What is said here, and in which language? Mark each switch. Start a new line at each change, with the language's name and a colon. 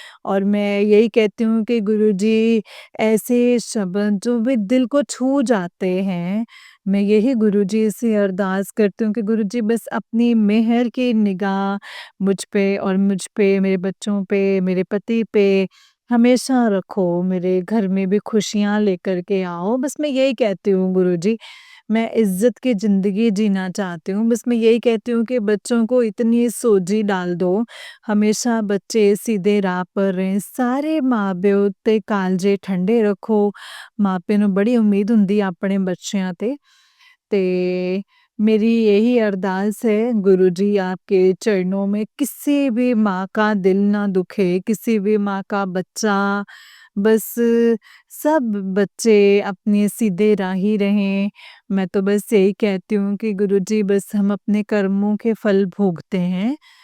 Hindi: और मैं यही कहती हूँ कि गुरुजी ऐसे शब्द जो भी दिल को छू जाते हैं, मैं यही गुरुजी से अरदास करती हूँ कि गुरुजी बस अपनी मेहर की निगाह मुझ पे, मेरे बच्चों पे, मेरे पति पे हमेशा रखो, मेरे घर में भी खुशियाँ लेकर के आओ। बस मैं यही कहती हूँ गुरुजी, मैं इज़्ज़त की ज़िंदगी जीना चाहती हूँ। बस मैं यही कहती हूँ कि बच्चों को इतनी सोझी डाल दो, हमेशा बच्चे सीधे राह पर रहें।
Punjabi: ਸਾਰੇ ਮਾਂ-ਪਿਓ ਤੇ ਕਾਲਜੇ ਠੰਡੇ ਰੱਖੋ। ਮਾਪੇ ਨੂੰ ਬੜੀ ਉਮੀਦ ਹੁੰਦੀ ਆ ਆਪਣੇ ਬੱਚਿਆਂ ਤੇ। ਤੇ
Hindi: मेरी यही अरदास है गुरुजी आपके चरणों में, किसी भी माँ का दिल ना दुखे, किसी भी माँ का बच्चा बस सब बच्चे अपने सीधे राही रहें। मैं तो बस यही कहती हूँ कि गुरुजी बस हम अपने कर्मों के फल भोगते हैं।